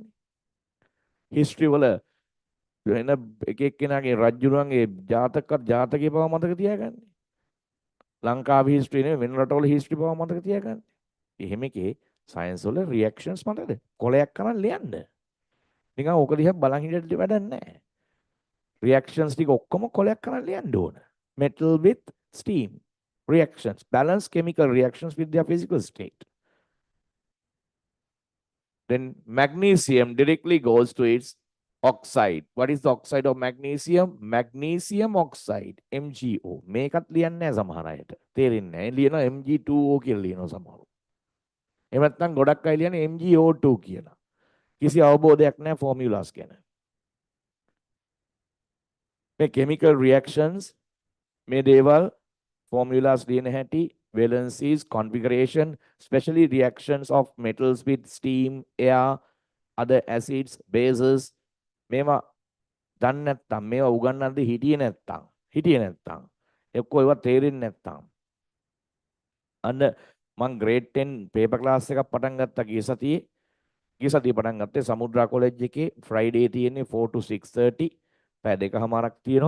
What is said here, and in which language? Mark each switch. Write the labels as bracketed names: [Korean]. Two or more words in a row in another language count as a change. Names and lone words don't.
[Sinhala] හිස්ටරි වල වෙන එක එක්කෙනාගේ රජුරුවන්ගේ ජාතකයේ බව මතක තියාගන්න. ලංකාවේ හිස්ටරි නෙවෙයි වෙන රටවල හිස්ටරි බව මතක තියාගන්න. එහෙම එකේ සයන්ස් වල රියැක්ෂන්ස් මතකද? කොලයක් කරන් ලියන්න. නිකන් ඕක දිහා බලන් හිටියට වැඩක් නැහැ. රියැක්ෂන්ස් ටික ඔක්කොම කොලයක් කරන් ලියන්න ඕන. [English] metal with steam. reactions, balance chemical reactions with their physical state. Then magnesium directly goes to its oxide. What is the oxide of magnesium? Magnesium oxide, MgO. [Sinhala] මේකත් ලියන්නේ නැහැ සමහර අයට. තේරෙන්නේ නැහැ. ලියනවා Mg2O කියලා ලියනවා සමහරව. එහෙම නැත්නම් ගොඩක් අය ලියන්නේ MgO2 කියලා. කිසි අවබෝධයක් නැහැ ෆෝමියුලාස් ගැන. මේ [English] chemical reactions [Sinhala] මේ දේවල් formulas ලියන හැටි, [English] valencies, configuration, especially reactions of metals with steam, air, other acids, bases. [Sinhala] මේවා දන්නේ නැත්නම් මේවා උගන්වන්නදී හිටියේ නැත්නම් එක්කෝ ඒවා තේරෙන්නේ නැත්නම් අන්න මම [English] grade 10 paper class [Sinhala] එකක් පටන් ගත්තා ගිය සතියේ පටන් ගත්තේ සමුද්‍රා කොලෙජ් එකේ Friday තියෙන්නේ 4 to 6:30 පැය දෙකමාරක් තියෙනවා.